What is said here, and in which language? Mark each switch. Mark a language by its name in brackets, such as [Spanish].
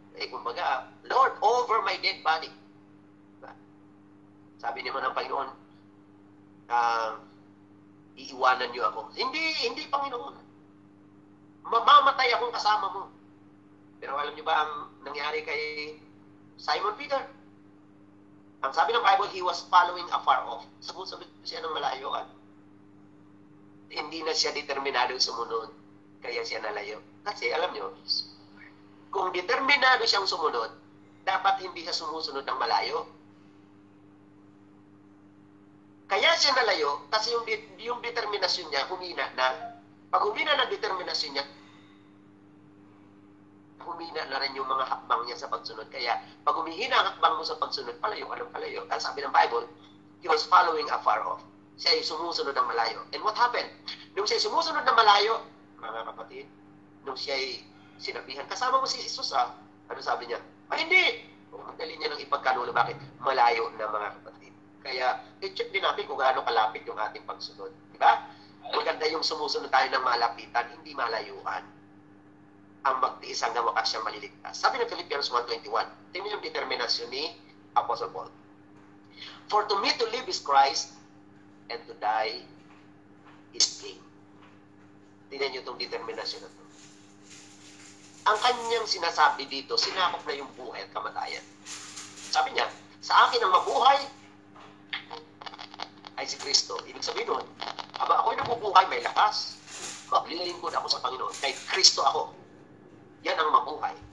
[Filipino] Kumbaga, [English] Lord, over my dead body. Diba? [Filipino] Sabi naman ng Panginoon, iiwanan niyo ako. Hindi, Panginoon. Mamamatay akong kasama mo. Pero alam niyo ba ang nangyari kay Simon Peter? Ang sabi ng Bible, [English] he was following afar off. [Filipino] Sabot-sabot siya ng malayuan. Hindi na siya determinado sumunod. Kaya siya nalayo. Kasi alam niyo, kung determinado siyang sumunod, dapat hindi siya sumusunod ng malayo. Kaya siya nalayo kasi yung determinasyon niya humina na. Pag humina ng determinasyon niya, humina na rin yung mga hakbang niya sa pagsunod. Kaya, pag humihina ang hakbang mo sa pagsunod, palayo ka ng palayo. At sabi ng Bible, [English] he was following afar off. [Filipino] Siya ay sumusunod ng malayo. [English] And what happened? [Filipino] Nung siya ay sumusunod ng malayo, mga kapatid, nung siya ay sinabihan, kasama mo si Jesus ano sabi niya? Hindi! Madali niya nang ipagkanulo. Bakit? Malayo na mga kapatid. Kaya, i-check din natin kung gaano kalapit yung ating pagsunod. Diba? Maganda yung sumusunod tayo ng malapitan, hindi malayuan. Ang magtiis hanggang wakas siyang maliligtas. Sabi ng Philippians 1:21, tingnan yung determinasyon ni Apostle Paul. [English] For to me to live is Christ, and to die is gain. [Filipino] Tingnan nyo itong determinasyon na ito. Ang kanyang sinasabi dito, sinakop na yung buhay at kamatayan. Sabi niya, sa akin ang mabuhay ay si Kristo. Ibig sabihin nun, ako'y nabubuhay, may lakas. Maglilingkod ako sa Panginoon. Kay Kristo ako. Yan ang mabuhay.